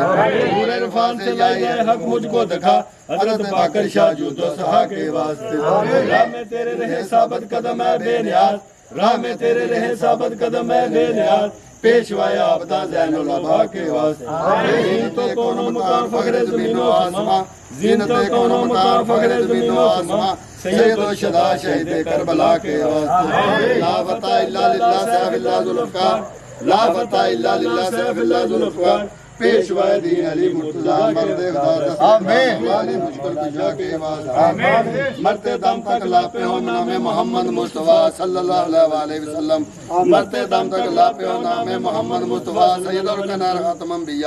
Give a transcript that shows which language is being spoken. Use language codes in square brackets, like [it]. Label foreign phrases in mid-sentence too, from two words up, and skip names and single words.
[ur] نور عرفان سے لائی ہے حق مجھ کو دکھا، حضرت باقر شاہ جود و صحا کے واسطے۔ راہ میں تیرے رہے ثابت قدم ہے بے نیاز، راہ میں تیرے رہے ثابت قدم ہے بے نیاز، پیشوائے آبدہ زین العبا کے واسطے۔ زینت و کون و مکان فخر زمین و آسمان، زینت و کون و مکان فخر زمین و آسمان، سید و شدا شہید کربلا کے واسطے۔ [ar] لا فتح الا للہ سیف اللہ ذوالفقار، لا فتح الا للہ سیف اللہ ذوالفقار، [ur] پیشوائے دین علی مرتضی مرد خدا آمین مشکل کشا کے واسطے مرتے دم تک لاپے ہو نام محمد مصطفیٰ صلی اللہ علیہ وسلم مرتے دم تک لاپے ہو نام محمد مصطفیٰ سید الکنار ختم انبیاء